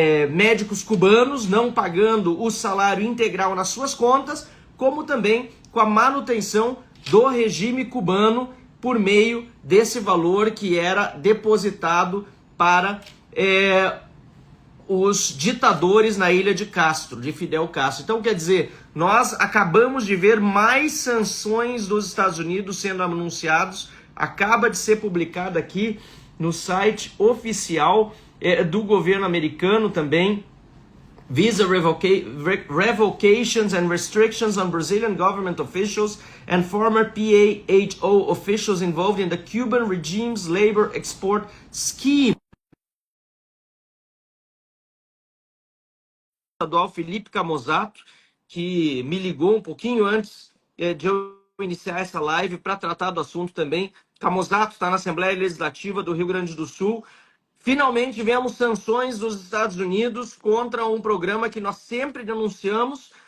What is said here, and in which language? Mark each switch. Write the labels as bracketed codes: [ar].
[pt] médicos cubanos não pagando o salário integral nas suas contas, como também com a manutenção do regime cubano por meio desse valor que era depositado para os ditadores na ilha de Castro, de Fidel Castro. Então, quer dizer, nós acabamos de ver mais sanções dos Estados Unidos sendo anunciados. Acaba de ser publicado aqui no site oficial do governo americano também. [en] Visa revocations and restrictions on Brazilian government officials and former PAHO officials involved in the Cuban regime's labor export scheme. [pt] Estadual Felipe Camozato, que me ligou um pouquinho antes de eu iniciar essa live para tratar do assunto também. Camozato está na Assembleia Legislativa do Rio Grande do Sul. Finalmente tivemos sanções dos Estados Unidos contra um programa que nós sempre denunciamos.